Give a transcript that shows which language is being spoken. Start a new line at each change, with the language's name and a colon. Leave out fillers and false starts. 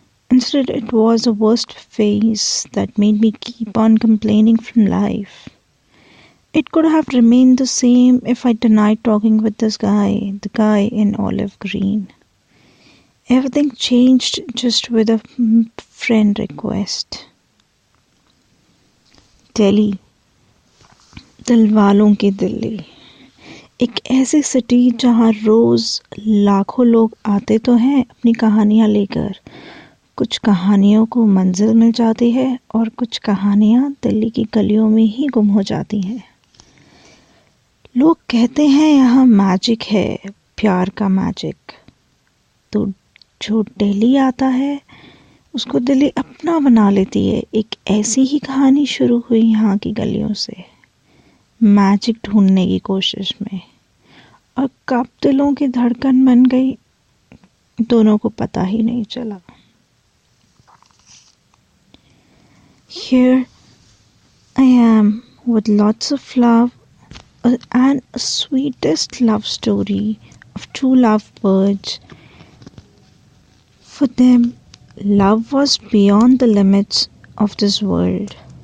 English: Instead, it was a worst phase that made me keep on complaining from life. It could have remained the same if I denied talking with this guy, the guy in olive green. Everything changed just with a friend request.
Hindi: Delhi, दिल वालों की दिल्ली, एक ऐसी city जहाँ रोज लाखों लोग आते तो हैं अपनी कहानियाँ लेकर। कुछ कहानियों को मंजिल मिल जाती है और कुछ कहानियाँ दिल्ली की गलियों में ही गुम हो जाती हैं। लोग कहते हैं यहाँ मैजिक है, प्यार का मैजिक। तो जो दिल्ली आता है उसको दिल्ली अपना बना लेती है। एक ऐसी ही कहानी शुरू हुई यहाँ की गलियों से, मैजिक ढूंढने की कोशिश में, और कब दिलों की धड़कन बन गई दोनों को पता ही नहीं चला।
English: Here I am with lots of love and a sweetest love story of two lovebirds. For them, love was beyond the limits of this world.